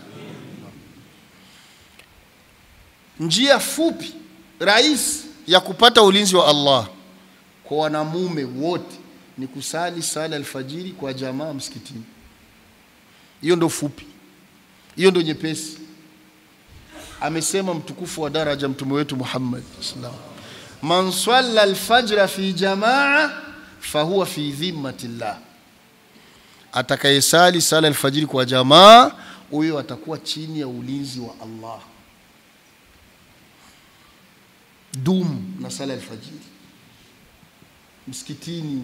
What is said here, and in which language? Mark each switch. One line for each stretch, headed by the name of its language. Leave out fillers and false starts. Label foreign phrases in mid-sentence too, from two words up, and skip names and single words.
Swahili: Njia fupi rahisi ya kupata ulinzi wa Allah kwa wanamume wote ni kusali sala alfajiri kwa jamaa msikitini. Hiyo ndo fupi. Hiyo ndo nyepesi. Amesema mtukufu wa daraja mtume wetu Muhammad
Arabic: صلى الله عليه وسلم من صلى الفجر في جماعة فهو في ذمة الله.
Swahili: Atakayesali sala alfajiri kwa jamaa, huyo atakuwa chini ya ulinzi wa Allah. Dum na sala alfajiri msikitini.